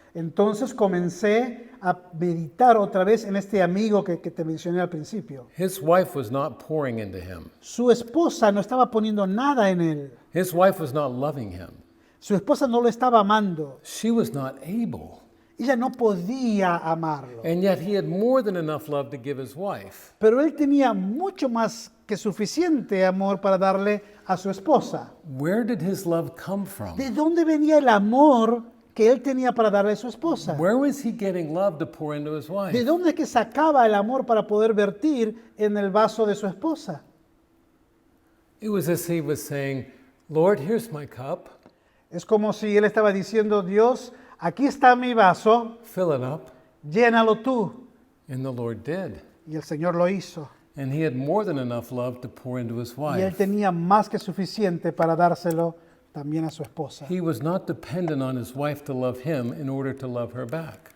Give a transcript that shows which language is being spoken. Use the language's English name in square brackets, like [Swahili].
[Spanish] Entonces comencé a meditar otra vez en este amigo que te mencioné al principio. [English] His wife was not pouring into him. [Spanish] Su esposa no estaba poniendo nada en él. [English] His wife was not loving him. [Spanish] Su esposa no lo estaba amando. [English] She was not able. [Spanish] Ella no podía amarlo. [English] And yet he had more than enough love to give his wife. [Spanish] Pero él tenía mucho más que suficiente amor para darle a su esposa. [English] Where did his love come from? [Spanish] ¿De dónde venía el amor que él tenía para darle a su esposa? [English] Where was he getting love to pour into his [Spanish] ¿De [English] wife? [Spanish] dónde es que sacaba el amor para poder vertir en el vaso de su esposa? [English] It was as he was saying, Lord, here's my cup. [Spanish] Es como si él estaba diciendo, Dios, aquí está mi vaso, [English] Fill it up. [Spanish] llénalo tú. [English] And the Lord did. [Spanish] Y el Señor lo hizo. [English] And he had more than enough love to pour into his [Spanish] Y él [English] wife. [Spanish] tenía más que suficiente para dárselo también a su esposa. [English] He was not dependent on his wife to love him in order to love her back.